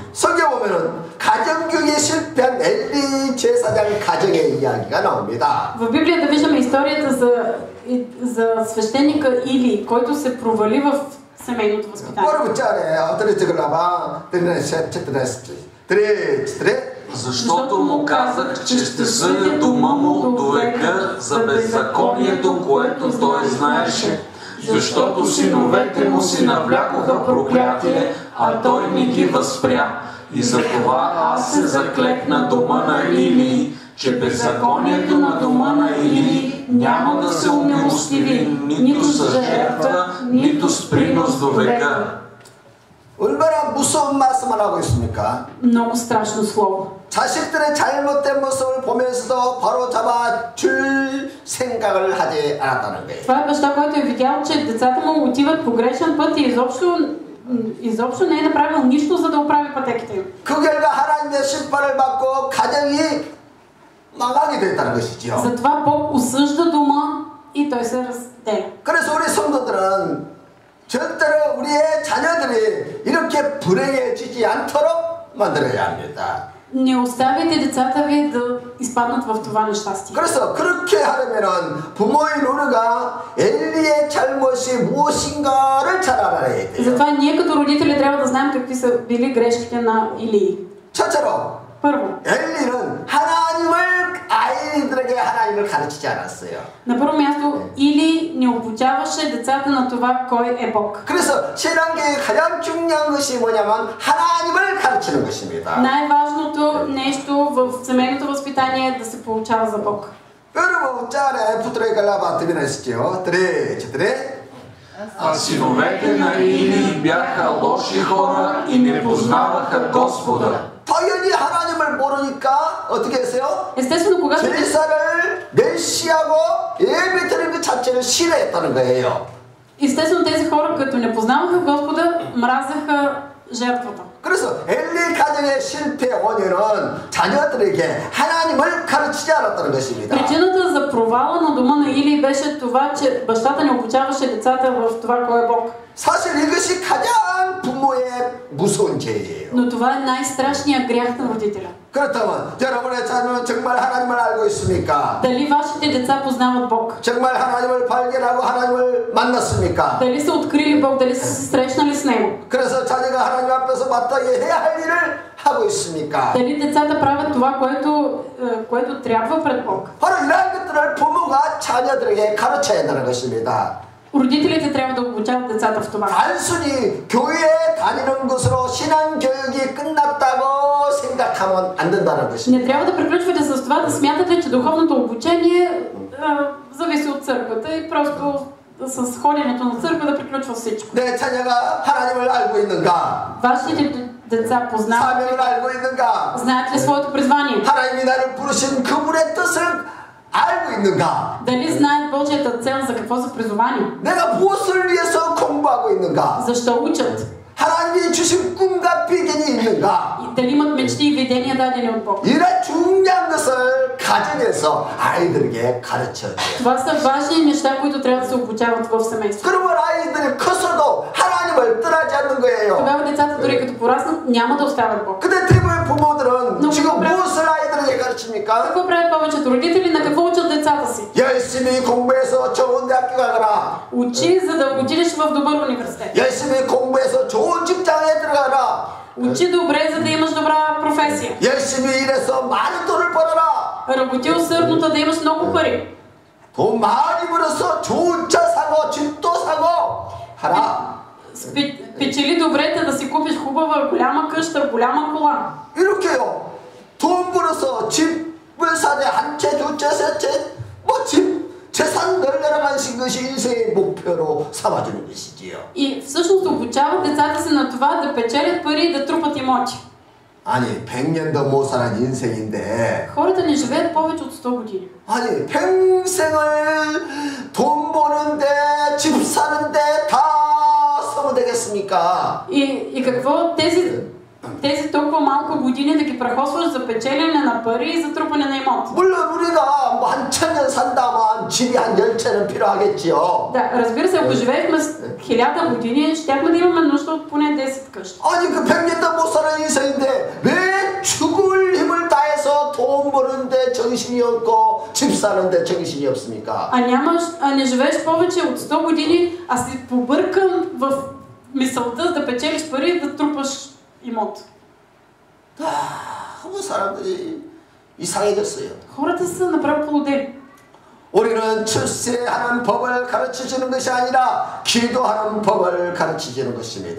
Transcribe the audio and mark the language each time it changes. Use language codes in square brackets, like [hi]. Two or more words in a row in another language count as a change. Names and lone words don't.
[ko] 성경 보면은 가정 교육에 실패한 엘리 제사장 가정의 이야기가 나옵니다. [bg] В Библията виждаме историята за свещеника Или, който се провали в семейното възпитание. [ko] 뭐라고 짜네? 어떻게 찍으려봐? [bg] Защото му казах, че ще съдя дома му до века за беззаконието, което той знаеше. Защото синовете му си навлякоха проклятие, а той не ги възпря. И затова аз се заклekна дома на Или, че беззаконието на дома на Или няма да се умилостиви нито с жертва, нито с принос до века. [ko] 얼마나 무서운 말씀을 하고 있습니까? [bg] Много страшно слово. [ko] 자식들의 잘못된 모습을 보면서도 바로 잡아줄 생각을 하지 않았다는 거예요. [bg] Това е баща, който е видял, че децата му отиват по грешен път и изобщо не е направил нищо, за да оправи пътеките им. [ko] 그 결과 하나님의 심판을 받고 가정이 망하게 됐다는 것이죠. [bg] Затова Бог осъжда дома и той се разделя. [ko] 그래서 우리 성도들은 절대로 우리의 자녀들이 이렇게 불행해지지 않도록 만들어야 합니다. [bg] Не оставяйте децата ви да изпаднат в това нещастие. [ko] 그래서 그렇게 하려면은 부모의 노력과 엘리의 잘못이 무엇인가를 잘 알아야 돼요. [bg] Затова ние като родители трябва да знаем какви са били грешките на Илии. [ko] 첫째로 [bg] Първо, [ko] 엘리는 하나님을 아이들에게 하나님을 가르치지 않았어요. [bg] на първо място Или не обучаваше децата на това кой е Бог. [ko] 그래서 신앙계의 가장 중요한 것이 뭐냐면 하나님을 가르치는 것입니다. [bg] Най-важното нещо в семейното възпитание е да се получава за Бог. [ko] 여러분 짠에 붙들어 갈라봐 드비나시죠. [bg] А синовете на Или бяха лоши хора и не познаваха Господа. [ko] 당연히 하나님을 모르니까 어떻게 했어요? [bg] Естествено, когато [ko] 제사를 멸시하고 예배 드리는 그 자체를 싫어했다는 거예요. [bg] Естествено, тези хора, като не познаваха Господа, мразеха жертвата. [ko] 그래서 엘리 가정의 실패 원인은 자녀들에게 하나님을 가르치지 않았다는 것입니다. [bg] Причината за провала на дома на Или беше това, че бащата не обучаваше децата в това кой е Бог. [ko] 사실 이것이 가장 부모의 무서운 죄예요. [bg] Но това е най-страшният грях на родителя. [ko] 그렇다면 여러분의 자녀는 정말 하나님을 알고 있습니까? [bg] Дали вашите деца познават Бог? [ko] 정말 하나님을 발견하고 하나님을 만났습니까? [bg] Дали са открили Бог? Дали са се срещнали с Него? [ko] 그래서 자녀가 하나님 앞에서 마땅히 해야 할 일을 하고 있습니까? [bg] Дали децата правят това, което трябва пред Бог? [ko] 바로 이러한 것들을 부모가 자녀들에게 가르쳐야 한다는 것입니다. [bg] Родителите трябва да обучават децата в това. [ko] 단순히 교회에 다니는 것으로 신앙교육이 끝났다고 생각하면 안 된다는 것입니다. [bg] Не трябва да приключвате с това да смятате, че духовното обучение зависи от църквата и просто с ходенето на църква да приключва всичко. [ko] 내 자녀가 하나님을 알고 있는가? [bg] Вашите деца познават, [ko] 사명을 알고 있는가? [bg] знаят ли своето призвание? [ko] 하나님이 나를 부르신 그분의 뜻을 알고 있는가? [bg] Дали знаят Божията цел, за какво са призовани? [ko] 내가 무엇을 위해서 공부하고 있는가? [bg] Защо учат? [ko] 하나님이 주신 꿈과 비전이 있는가? [bg] И дали имат мечти и видения дадени от Бог? [ko] 이런 중요한 것을 가정에서 아이들에게 가르쳐야 돼요. [bg] Това са важни неща, които трябва да се обучават в семейството. [ko] 그러면 아이들이 커서도 하나님을 떠나지 않는 거예요. [bg] Тогава децата, дори като пораснат, няма да оставят Бог. [ko] 근데 대부분 부모들은 너무 지금 그래. 무엇을 아이들에게 가르칩니까? [bg] Какво правят повечето родители? На какво учат децата си? [ko] 열심히 공부해서 좋은 대학교 가거라. [bg] Учи, за да отидеш в добър университет. [ko] 열심히 공부해서 좋은 직장에 들어가라. [bg] Учи добре, за да имаш добра професия. [ko] 열심히 일해서 많은 돈을 벌어라. [bg] Работи усърдно, да имаш много пари. [ko] 돈 많이 벌어서 좋은 차 사고 집도 사고 하라. [bg] Печели добре, да си купиш хубава, голяма къща, голяма кола. [ko] 이렇게요. 돈 벌어서 집을 사되 한 채, 두 채, 세 채, 뭐 집, 재산 널널하신 것이 인생의 목표로 삼아주는 것이지요. [bg] И всъщност обучават децата си на това да печелят пари и да трупат имоти. [ko] 아니 100년도 못 살은 인생인데 [bg] Хората не живеят повече от 100 години. [ko] 아니 평생을 돈 버는데 집 사는데 다 쓰면 되겠습니까? [bg] И какво тези толкова малко години да ги прахосваш за печелене на пари и за трупане на имот? [ko] 물론 우리가 뭐 한 1000년 산다면 집이 한 10채는 필요하겠지요. [bg] Да, разбира се, ако живеехме с 1000 години, щяхме да имаме нужда от поне 10 къщи. [ko] 아니 그 100년도 못 사는 인생인데 왜 죽을 힘을 다해서 돈 버는데 정신이 없고 집 사는데 정신이 없습니까? [bg] Не живееш повече от 100 години, а си побъркан в мисълта да печелиш пари и да трупаш имот. [ko] 너무 사람들이 이상해졌어요. [bg] Хората са направо полудели. [ko] 우리는 출세하는 법을 가르쳐주는 것이 아니라 기도하는 법을 가르쳐주는 것입니다.